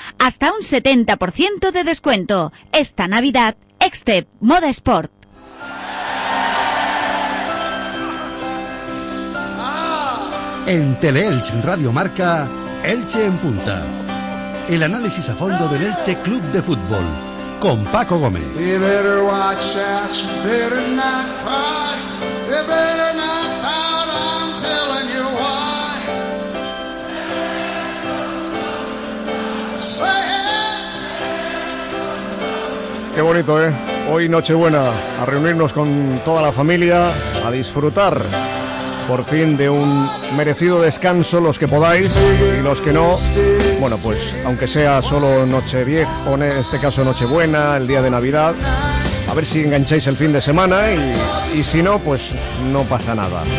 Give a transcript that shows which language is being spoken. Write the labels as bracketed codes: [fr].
[es] Hasta un 70% de descuento. Esta Navidad, Excep Moda Sport. En Teleelch Radio Marca, Elche en Punta. El análisis a fondo del Elche Club de Fútbol. Con Paco Gómez. [en] You better watch out, you better not cry, you better not pout, I'm telling you why. Say it. [es] Qué bonito, ¿eh? Hoy Nochebuena, a reunirnos con toda la familia, a disfrutar por fin de un merecido descanso, los que podáis, y los que no, bueno, pues aunque sea solo Nochevieja, o en este caso Nochebuena, el día de Navidad, a ver si engancháis el fin de semana, y si no, pues no pasa nada.